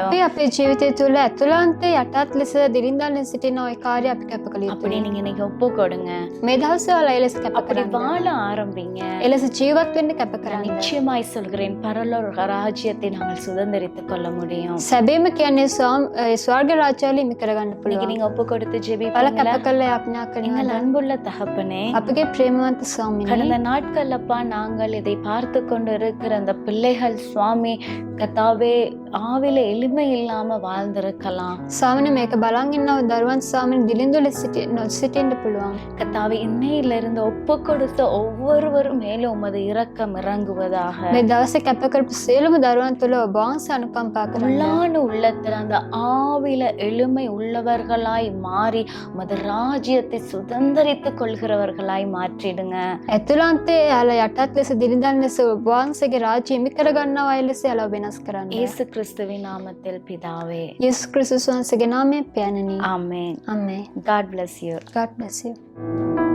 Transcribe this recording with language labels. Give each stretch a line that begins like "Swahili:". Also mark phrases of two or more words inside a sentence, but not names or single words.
Sinhala: අපි අපේ ජීවිතය තුළ ඇතුළාන්තයේ යටත් ලෙස දිලිඳන් ලෙස සිටින ওই කාර්යය අපි කැප කළ
Tamil: அப்படி
Sinhala: යුතුයි.
Tamil: நீங்க இன்னைக்கு ஒப்பு கொடுங்க.
Sinhala: මේ දවස්වල ඔයාලා ඒ ලෙස කැප
Tamil: அப்படி
Sinhala: කරන්න.
Tamil: வாழ ஆரம்பிங்க.
Sinhala: ඒ ලෙස ජීවත් වෙන්න කැප
Tamil: நான்
Sinhala: කරන්න.
Tamil: நிச்சயமாய் சொல்கிறேன், பரலோக ராஜ்யத்தை நாங்கள் சுதந்திரித்துக் கொள்ள முடியும்.
Sinhala: සැබෑම කියන්නේ ස්වර්ග රාජ්‍යවල හිමි කරගන්න
Tamil: இன்னைக்கு
Sinhala: පුළුවන්.
Tamil: நீங்க ஒப்பு கொடுத்து
Sinhala: ඔයාලා
Tamil: ஜெபிப்பீங்களா?
Sinhala: කැප කළ යාඥා
Tamil: எங்கள்
Sinhala: කරනවා.
Tamil: அன்புள்ள தகப்பனே,
Sinhala: අපගේ ප්‍රේමවන්ත ස්වාමිනේ,
Tamil: கடந்த நாட்களப்பா நாங்கள் இதை பார்த்து கொண்டு இருக்கிற அந்த பிள்ளைகள் சுவாமி கத்தாவே ஆவில எளிமை இல்லாம வாழ்ந்திருக்கலாம்.
Sinhala: ස්වාමිනේ මේක බලන් ඉන්නව දරුවන් ස්වාමිනේ දිලිඳු ලෙස සිටින්න පුළුවන්.
Tamil: கத்தாவே இன்னையிலிருந்து ஒப்பு கொடுத்த ஒவ்வொருவரும் மேலும் உமது இரக்கம் இறங்குவதாக.
Sinhala: මේ දවසේ කැප කරපු සියලුම දරුවන් තුළ ඔබ වහන්සේ අනුකම්පා කරන්න.
Tamil: உள்ளான உள்ளத்துல அந்த ஆவில எளிமை உள்ளவர்களாய் மாறி உமது ராஜ்யத்தை சுதந்திரித்துக் கொள்கிறவர்களாய் மாற்றிடுங்க.
Sinhala: ඇතුළාන්තයේ යාලා යටත් ලෙස දිලිඳන් ලෙස ඔබ වහන්සේගේ රාජ්‍ය හිමි කරගන්නවා අය ලෙස යාලා වෙනස් කරන්න.
Tamil: இயேசு கிறிஸ்துவின் நாமத்தில் பிதாவே,
Sinhala: යේසුස් ක්‍රිස්තුස් වහන්සේගේ නාමයෙන් පැනනි.
Tamil: ஆமென்.
Sinhala: ආමේන්.
English: God bless you. God bless you.